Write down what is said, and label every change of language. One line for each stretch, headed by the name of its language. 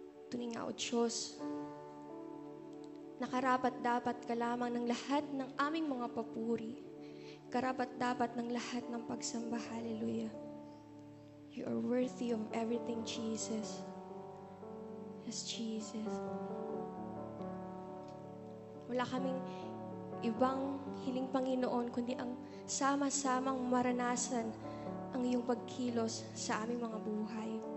Filipino: Tunay nga, O Diyos, nakarapat-dapat ka lamang ng lahat ng aming mga papuri. Karapat-dapat ng lahat ng pagsamba. Hallelujah.
English: You are worthy of everything, Jesus. Yes, Jesus.
Filipino: Wala kaming ibang hiling, Panginoon, kundi ang sama-samang maranasan ang iyong pagkilos sa aming mga buhay.